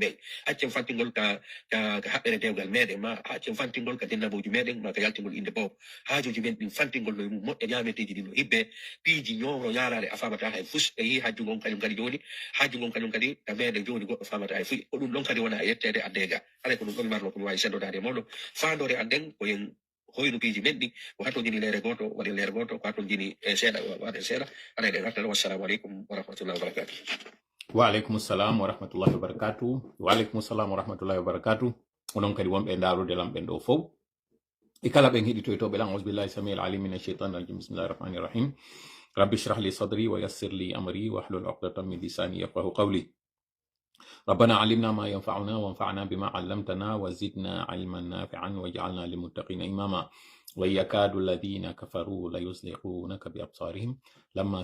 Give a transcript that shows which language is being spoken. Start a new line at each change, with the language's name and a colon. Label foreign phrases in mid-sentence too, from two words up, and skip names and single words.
Fula: men accen fantingol ka haɓɓere dewgal meɗen ma accen fantingol ka dennaboji meɗen ma ka yaltingol inde bobo haajuji men ɗin fantingol no mum moƴƴa ñameteji ɗin no hibbe piiji ñowro ñarade a famata hay fus e yi hajju gon kañum kadi joni hajju gon kañum kadi ka meɗen joni goɗɗo famata hay fuyi ko ɗum ɗon kadi wona yettede addega ala ko ɗum ɗon marno ko mi wawi seddodade moɗo fandore anden ko yen hoynu piiji men ɗi ko hatto jini leere goto waɗi leere goto ko hatto jini seeɗa waɗe seeɗa aɗa ɗen hattala
Arabic: والسلام عليكم ورحمة الله وبركاته وعليكم السلام ورحمة الله وبركاته وعليكم السلام ورحمة الله وبركاته
Fula: onon kadi wonɓe ndarude lamɓen ɗo fof e kala ɓen heɗitoytoɓe lan
Arabic: أعوذ بالله السميع العليم من الشيطان الرجيم بسم الله الرحمن الرحيم رب اشرح لي صدري ويسر لي أمري واحلل عقدة من لساني يفقهوا قولي ربنا علمنا ما ينفعنا وانفعنا بما علمتنا وزدنا علما نافعا واجعلنا للمتقين إماما ويكاد الذين كفروا ليزلقونك بأبصارهم لما